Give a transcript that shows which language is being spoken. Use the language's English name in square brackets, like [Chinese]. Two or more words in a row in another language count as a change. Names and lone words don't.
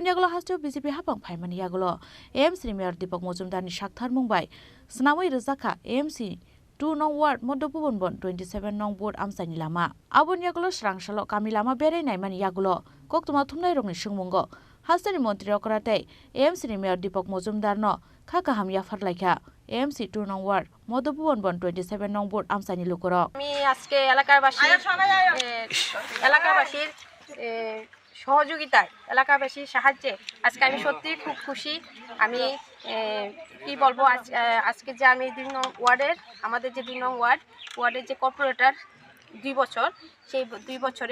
[Kok Borok] yagulo hasteo BJP hapang phaimani yagulo AMC ni mayor Deepak Majumdar ni sakthar mungbai sunamui rajaka AMC 2 nong ward Madhobhuban Bon 27 nong board amsani lama Abun yagulo Srangshalo kami lama berai naimani yagulo koktuma thumnai rokni sungmungo hasteni montri okrate AMC ni mayor Deepak Majumdar no khaka hamya farlaika AMC 2 nong ward Madhobhuban Bon 27 nong board amsani lukurok [Bangla] আমি আজকে এলাকাবাসীর সহযোগিতায় এলাকাবাসীর সাহায্যে আজকে আমি সত্যি খুব খুশি আমি কি বলবো আজকে যে আমি 2 নং ওয়ার্ডের আমাদের যে 2 নং ওয়ার্ডের যে কর্পোরেটর 2 বছর সেই 2 বছরে